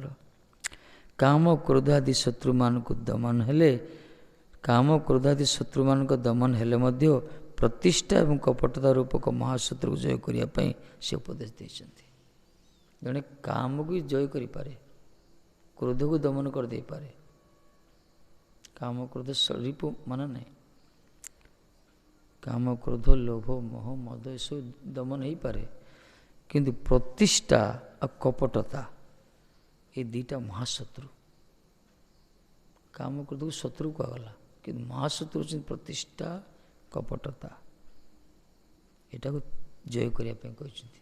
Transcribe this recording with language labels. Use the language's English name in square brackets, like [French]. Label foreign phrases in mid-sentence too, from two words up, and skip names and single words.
[Odia] କାମ କ୍ରୋଧାଦି ଶତ୍ରୁମାନଙ୍କୁ ଦମନ ହେଲେ, କାମ କ୍ରୋଧାଦି ଶତ୍ରୁମାନଙ୍କ ଦମନ ହେଲେ ମଧ୍ୟ ପ୍ରତିଷ୍ଠା ଏବଂ କପଟତା ରୂପକ ମହାଶତ୍ରୁକୁ ଜୟ କରିବା ପାଇଁ ସେ ଉପଦେଶ ଦେଇଛନ୍ତି। ଜଣେ କାମକୁ ଜୟ କରିପାରେ, କ୍ରୋଧକୁ ଦମନ କରିଦେଇପାରେ। କାମ କ୍ରୋଧ ରିପୁ ମାନେ ନାହିଁ। କାମ କ୍ରୋଧ ଲୋଭ ମୋହ ମଦ ଏସବୁ ଦମନ ହେଇପାରେ, କିନ୍ତୁ ପ୍ରତିଷ୍ଠା ଆଉ କପଟତା ଏ ଦୁଇଟା ମହାଶତ୍ରୁ। କାମ କ୍ରୋଧକୁ ଶତ୍ରୁ କୁହାଗଲା, କିନ୍ତୁ ମହାଶତ୍ରୁ ହେଉଛନ୍ତି ପ୍ରତିଷ୍ଠା କପଟତା। ଏଟାକୁ ଜୟ କରିବା ପାଇଁ କହିଛନ୍ତି।